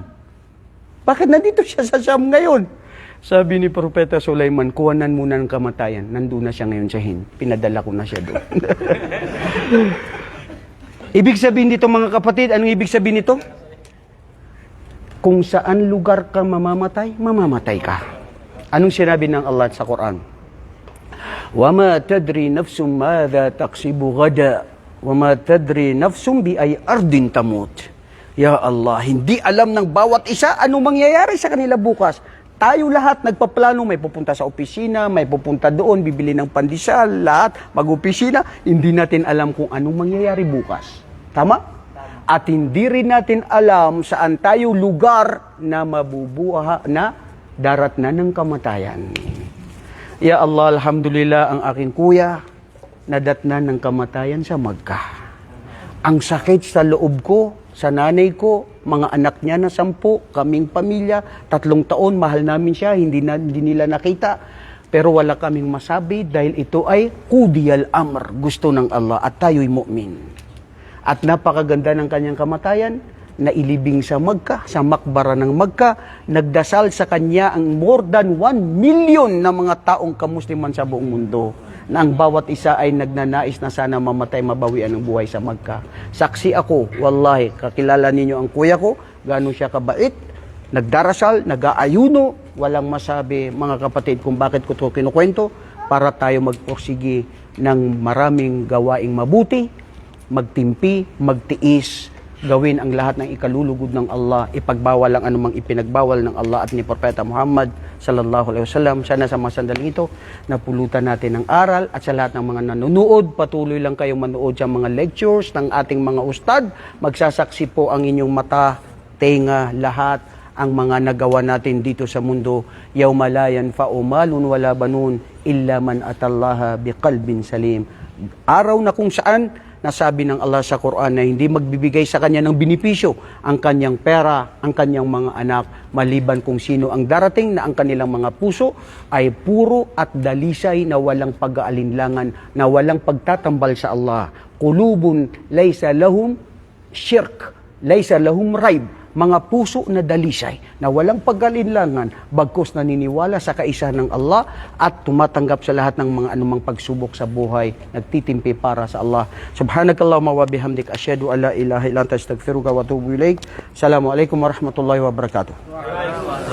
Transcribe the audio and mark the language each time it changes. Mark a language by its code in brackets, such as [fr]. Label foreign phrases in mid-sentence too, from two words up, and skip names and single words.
[tl] Bakit nandito siya sa Sham ngayon? Sabi ni Propeta Sulaiman, kuwanan muna ng kamatayan. Nandun na siya ngayon sa Hind. Pinadala ko na siya doon. Ibig sabihin dito mga kapatid, anong ibig sabihin nito? Kung saan lugar ka mamamatay, mamamatay ka. Anong sinabi ng Allah sa Quran? [ar] وَمَا تَدْرِي نَفْسٌ مَاذَا تَقْسِبُ غَدًا وَمَا تَدْرِي نَفْسٌ بِأَيْ أَرْضٍ تَمُوتُ. يا الله, [tl] hindi alam ng bawat isa anong mangyayari sa kanila bukas. Tayo lahat nagpaplano, may pupunta sa opisina, may pupunta doon, bibili ng pandesal, lahat mag-opisina. Hindi natin alam kung anong mangyayari bukas. Tama? At hindi rin natin alam saan tayo lugar na mabubuha na darat na ng kamatayan. [ar] يا الله، الحمد لله, [tl] ang aking kuya nadatnan ng kamatayan sa Makkah. Ang sakit sa loob ko, sa nanay ko, mga anak niya na 10, kaming pamilya, 3 taon, mahal namin siya, hindi nila nakita. Pero wala kaming masabi dahil ito ay [ar] قضي الأمر, [tl] gusto ng Allah at tayo'y mu'min. At napakaganda ng kanyang kamatayan, nailibing sa Makkah, sa makbara ng Makkah, nagdasal sa kanya ang [en] more than 1 million [tl] na mga taong kamusliman sa buong mundo, na ang bawat isa ay nagnanais na sana mamatay, mabawian ng buhay sa Makkah. Saksi ako, wallahi, kakilala ninyo ang kuya ko, gano'n siya kabait, nagdarasal, nag-aayuno, walang masabi, mga kapatid, kung bakit ko ito kinukwento, para tayo magpursigi ng maraming gawaing mabuti, magtimpi, magtiis, gawin ang lahat ng ikalulugod ng Allah, ipagbawal ang anumang ipinagbawal ng Allah at ni Propeta Muhammad [ar] صلى الله عليه وسلم. [tl] Sana sa mga sandaling ito, napulutan natin ng aral, at sa lahat ng mga nanonood, patuloy lang kayong manood sa mga lectures ng ating mga ustad. Magsasaksi po ang inyong mata, tenga, lahat ang mga nagawa natin dito sa mundo. [ar] يوم لا ينفع مال ولا بنون إلا من أتى الله بقلب سليم. [tl] Araw na kung saan nasabi ng Allah sa Quran na hindi magbibigay sa kanya ng benepisyo ang kanyang pera, ang kanyang mga anak, maliban kung sino ang darating na ang kanilang mga puso ay puro at dalisay na walang pag-aalinlangan, na walang pagtatambal sa Allah. [ar] قلوب ليس لهم شرك، ليس لهم ريب. [tl] Mga puso na dalisay, na walang pag-alinlangan, bagkus naniniwala sa kaisa ng Allah at tumatanggap sa lahat ng mga anumang pagsubok sa buhay, nagtitimpi para sa Allah. [ar] سبحانك اللهم وبحمدك، أشهد أن لا إله إلا أنت، أستغفرك وأتوب إليك. السلام عليكم ورحمة الله وبركاته.